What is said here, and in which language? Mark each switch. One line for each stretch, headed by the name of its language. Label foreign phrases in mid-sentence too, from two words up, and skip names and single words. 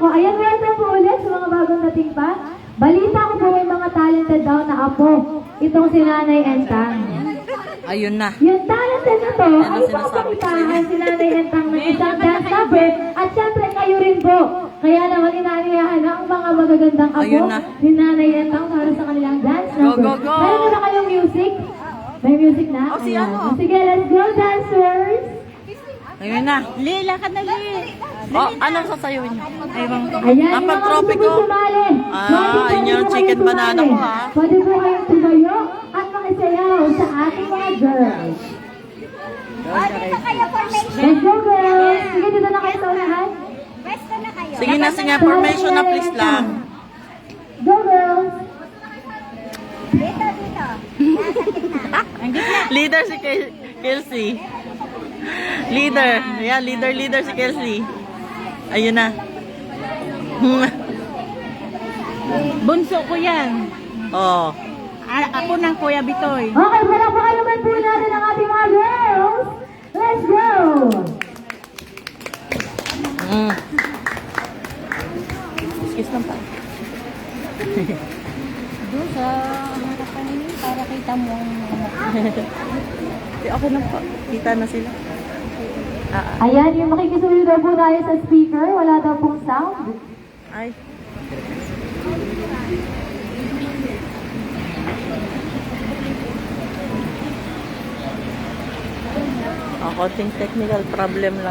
Filipino: Ayan, welcome po ulit sa mga bagong dating pa. Balita ko po may mga talented daw na apo. Itong si Nanay Entang. Ayun na. Yung talented na to Ano ay sinasabi ko sa'yo? papakitaan si Nanay Entang ng isang dance number. At syempre kayo rin po. Kaya naman inaniyahan ang mga magagandang apo Ayun na. ni Nanay Entang para sa kanilang dance Go, number.
English: go, go!
Filipino: Meron na ba kayong music? May music na? Oh, si Ayan. ano? Sige,
English: let's go dancers!
Filipino: Ayun na. Lila ka na, Oh, anong sasayawin niyo? Ayun. Ayan, Ah, yung mga pag-tropico. gusto po sumali. Ah, Pwede po yun yung kayo chicken sumali. banana ko, ha? Pwede po kayong tumayo at makisayaw sa ating mga girls.
English: Let's go, girls!
Filipino: Sige, dito na kayo sa unahan. Sige na, sige. Formation na, please lang.
English: Go, girls!
Filipino: Leader si Kelsey.
English: Leader. Yeah, leader si Kelsey.
Filipino: Ayun na. Bunso ko yan. Oh. Ako ng Kuya Bitoy. Okay, palakpakan naman po natin ang ating mga girls.
English: Let's go!
Filipino: Mm. Kiss lang pa. Doon sa harapan niyo para kita mo ang Okay na po. Kita na sila. Ayan, yung makikisuyo daw po tayo sa speaker. Wala daw pong sound. Ay. Konting technical problem lang.